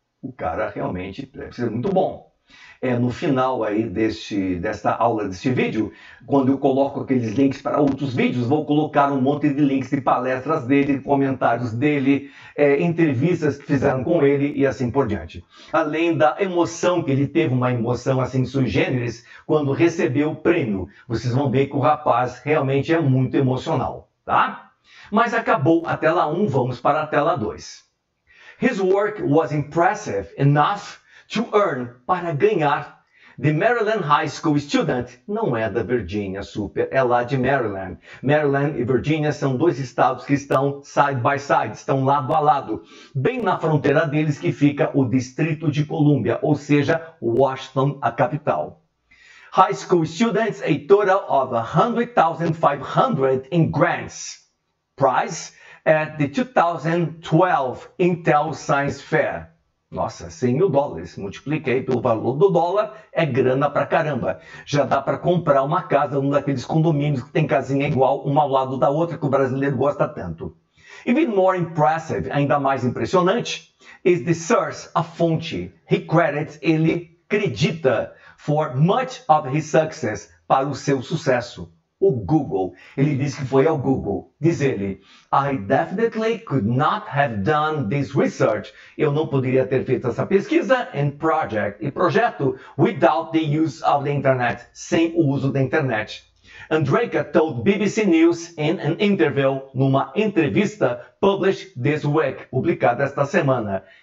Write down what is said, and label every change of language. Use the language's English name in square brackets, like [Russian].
[Portuguese] O cara realmente deve ser muito bom. No final aí desta aula, deste vídeo, quando eu coloco aqueles links para outros vídeos, vou colocar um monte de links de palestras dele, comentários dele, entrevistas que fizeram com ele e assim por diante. Além da emoção que ele teve, uma emoção assim sui generis, quando recebeu o prêmio. Vocês vão ver que o rapaz realmente é muito emocional, tá? Mas acabou a tela 1, vamos para a tela 2. [English] His work was impressive enough to earn, [Portuguese] para ganhar. [English] The Maryland High School student [Portuguese] não é da Virginia Super, é lá de Maryland. Maryland e Virginia são dois estados que estão [English] side by side, [Portuguese] estão lado a lado. Bem na fronteira deles que fica o Distrito de Colômbia, ou seja, Washington, a capital. [English] High school students, a total of 100,500 in grants. Prize at the 2012 Intel Science Fair. [Portuguese] Nossa, 100 mil dólares. Multipliquei pelo valor do dólar, é grana pra caramba. Já dá para comprar uma casa num daqueles condomínios que tem casinha igual, uma ao lado da outra, que o brasileiro gosta tanto. [English] Even more impressive, [Portuguese] ainda mais impressionante, [English] is the source, [Portuguese] a fonte. Ele acredita [English] for much of his success, [Portuguese] para o seu sucesso. O Google. Ele diz que foi ao Google. Diz ele, [English] I definitely could not have done this research. [Portuguese] Eu não poderia ter feito essa pesquisa and projeto [English] without the use of the internet. [Portuguese] Sem o uso da internet. [English] Andreyka told BBC News in an interview, [Portuguese] numa entrevista [English] published this week, [Portuguese] publicada esta semana.